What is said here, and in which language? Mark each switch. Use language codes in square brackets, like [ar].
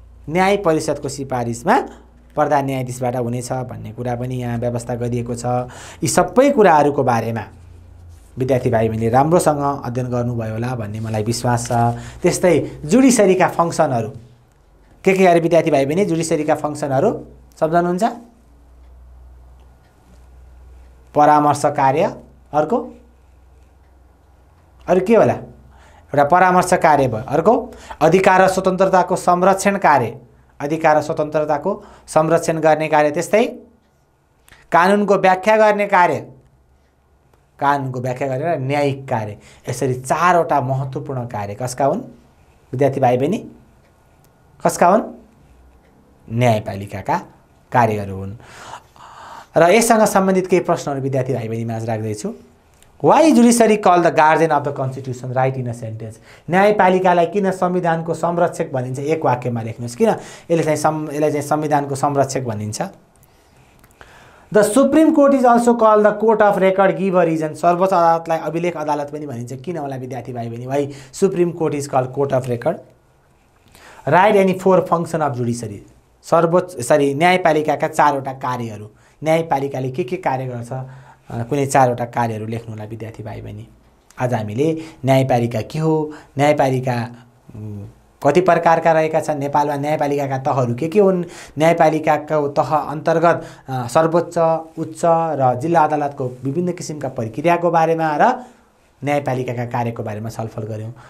[ne] न्याय परिषदको सिफारिसमा प्रधान न्यायाधीशबाट हुनेछ भन्ने कुरा पनि यहाँ व्यवस्था गरिएको छ। यी सबै कुराहरूको बारेमा विद्यार्थी भाइ बहिनीले राम्रोसँग अध्ययन गर्नुभयो होला भन्ने मलाई विश्वास छ। त्यस्तै जुडिसरीका फङ्सनहरू के अरे विद्यार्थी भाइ बहिनी? जुडिसरीका फङ्सनहरू सम्झनुहुन्छ? परामर्श कार्य, अर्को अरू के होला? एउटा परामर्श कार्य भयो। अर्को अधिकार र स्वतन्त्रताको संरक्षण कार्य, अधिकार र स्वतन्त्रताको संरक्षण गर्ने कार्य। त्यस्तै कानुनको व्याख्या गर्ने कार्य, कानुनको व्याख्या गरेर न्यायिक कार्य। यसरी 4 वटा महत्त्वपूर्ण कार्य कसका हुन् विद्यार्थी भाइ बहिनी? कसका हुन्? न्यायपालिकाका कार्यहरू हुन्। र यससँग सम्बन्धित केही प्रश्नहरू विद्यार्थी भाइ बहिनी माझ राख्दैछु। [en] Why judiciary call the guardian of the constitution? Write in a sentence. [ne] न्यायपालिकालाई किन संविधानको संरक्षक भनिन्छ? एक वाक्यमा लेख्नुहोस्। किन यसलाई चाहिँ संविधानको संरक्षक भनिन्छ? [en] The supreme court is also call the court of record. Give a reason. [ne] सर्वोच्च अदालतलाई अभिलेख अदालत पनि भनिन्छ। किन होला विद्यार्थी भाइ बहिनी? [en] Why supreme court is call court of record? Right any 4 function of judiciary. [ne] न्यायपालिकाका 4 वटा कार्यहरू। न्यायपालिकाले के कार्य गर्छ? कुनै 4 वटा कार्यहरू लेख्नु होला विद्यार्थी भाइ बहिनी। आज हामीले न्यायपालिका के हो, न्यायपालिका कति प्रकारका रहेका छन्, नेपालमा न्यायपालिकाका तहहरू के हुन्, न्यायपालिकाको तह अन्तर्गत सर्वोच्च, उच्च र जिल्ला अदालतको विभिन्न किसिमका प्रक्रियाको बारेमा र न्यायपालिकाका कार्यको बारेमा छलफल गऱ्यौँ।